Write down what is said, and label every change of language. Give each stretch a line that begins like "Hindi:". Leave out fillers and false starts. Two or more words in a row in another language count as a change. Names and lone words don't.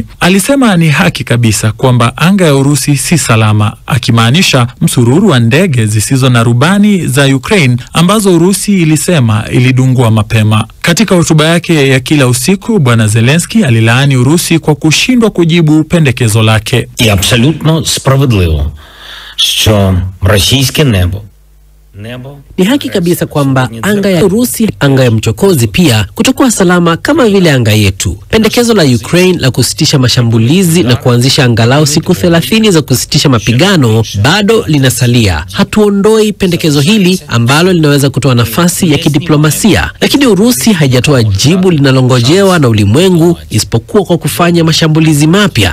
Swahili: Alisema ni haki kabisa kwamba anga ya Urusi si salama, akimaanisha msururu wa ndege zisizo na rubani za Ukraine ambazo Urusi ilisema ilidungua mapema. Katika hotuba yake ya kila usiku, Bwana Zelensky alilaani Urusi kwa kushindwa kujibu pendekezo lake.
Ukrainian: І абсолютно справедливо, що російське небо
Swahili: Ni haki kabisa kwamba anga ya Urusi, anga ya mchokozi pia kutakuwa salama kama vile anga yetu. Pendekezo la Ukraine la kusitisha mashambulizi na kuanzisha angalau siku 30 za kusitisha mapigano bado linasalia. Hatuondoi pendekezo hili ambalo linaweza kutoa nafasi ya kidiplomasia, lakini Urusi haijatoa jibu linalongojewa na ulimwengu isipokuwa kwa kufanya mashambulizi mapya.